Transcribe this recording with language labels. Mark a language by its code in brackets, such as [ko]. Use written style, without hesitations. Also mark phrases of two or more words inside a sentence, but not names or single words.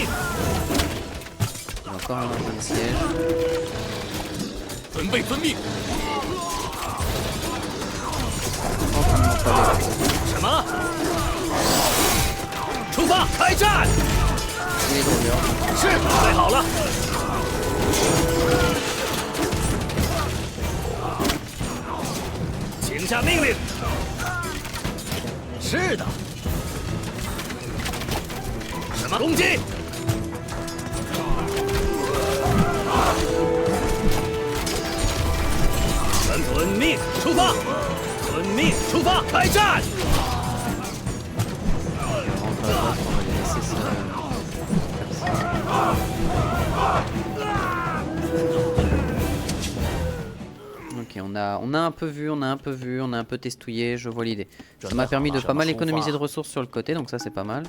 [fr] Il y a encore un siège. [zh] 准备遵命。什么？出发，开战！ [fr] Il est drôle, hein. [zh] 是，准备好了。请下命令。是的。什么攻击？全遵命，出发！遵命，出发，开战！ [fr] On va les laisser ça. Ok, on a un peu vu, on a un peu testouillé, je vois l'idée. Ça m'a permis de pas mal économiser de ressources sur le côté, donc ça c'est pas mal.